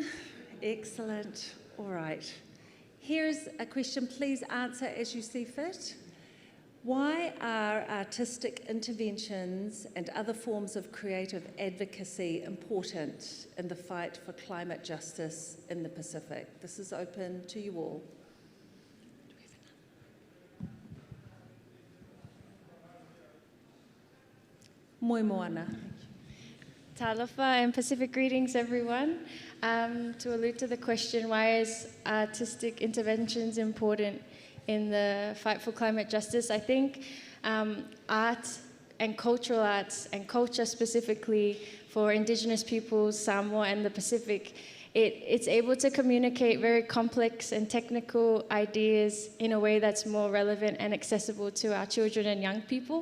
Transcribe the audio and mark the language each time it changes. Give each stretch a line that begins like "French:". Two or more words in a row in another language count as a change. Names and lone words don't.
English: Excellent. All right. Here's a question. Please answer as you see fit. Why are artistic interventions and other forms of creative advocacy important in the fight for climate justice in the Pacific? This is open to you all. Moi Moana. Talofa and Pacific greetings, everyone. To allude to the question, why is artistic interventions important in the fight for climate justice? I think art and cultural arts and culture specifically for Indigenous peoples, Samoa and the Pacific, it's able to communicate very complex and technical ideas in a way that's more relevant and accessible to our children and young people.